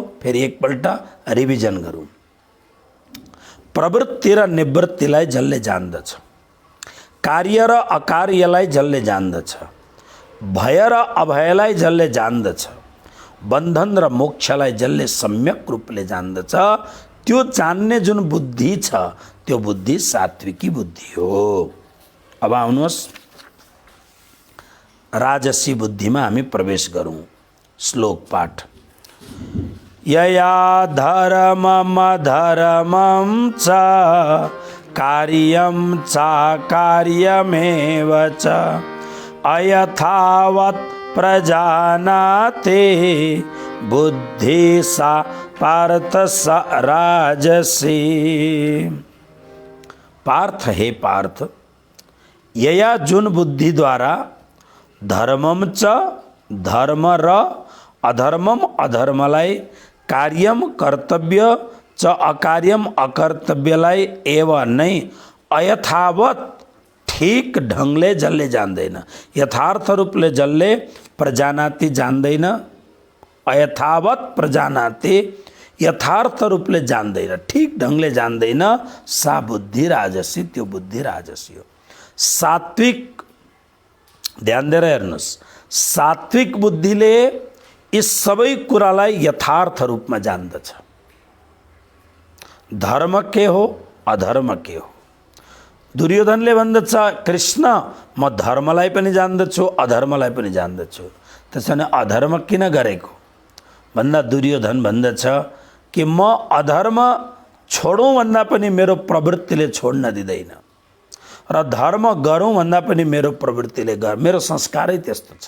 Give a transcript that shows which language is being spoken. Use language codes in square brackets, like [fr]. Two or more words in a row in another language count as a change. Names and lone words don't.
[ne] फेरि एकपल्ट रिभिजन गरौँ। प्रवृत्ति र निवृत्तिलाई जसले जान्दछ, कार्य र अकार्यलाई जसले जान्दछ, भय र अभयलाई जसले जान्दछ, बन्धन र मोक्षलाई जसले सम्यक रूपले जान्दछ, त्यो जान्ने जुन बुद्धि छ त्यो बुद्धि सात्विकी बुद्धि हो। अब आउनुहोस् राजसी बुद्धिमा हामी प्रवेश गरौँ। श्लोक पाठ। [sa] यया धर्मम धर्मम च कार्यम च कार्यमेव च अयथावत् प्रजानाते बुद्धि सा पार्थ स राजसी। पार्थ हे पार्थ, यया [ne] जुन बुद्धि द्वारा [sa] धर्मम च [ne] धर्म र अधर्मम अधर्मलाई, कार्यम कर्तव्य च अकार्यम अकर्तव्यलाई एव नै अयथावत ठीक ढङ्गले जसले जान्दैन, यथार्थ रूपले जसले प्रजानाति जान्दैन, [sa] अयथावत प्रजानाति [ne] यथार्थ रूपले जान्दैन, ठीक ढङ्गले जान्दैन, [sa] सा बुद्धि राजसी, [ne] त्यो बुद्धि राजसी हो। सात्विक, ध्यान दिएर हेर्नुहोस्, सात्विक बुद्धिले यी सबै कुरालाई यथार्थ रूपमा जान्दछ। धर्म के हो, अधर्म के हो। दुर्योधनले भन्दछ, कृष्ण म धर्मलाई पनि जान्दछु अधर्मलाई पनि जान्दछु, त्यसो भने अधर्म किन गरेको भन्दा दुर्योधन भन्दछ कि म अधर्म छोडौँ भन्दा पनि मेरो प्रवृत्तिले छोड्न दिँदैन, र धर्म गरौँ भन्दा पनि मेरो प्रवृत्तिले मेरो संस्कारै त्यस्तो छ।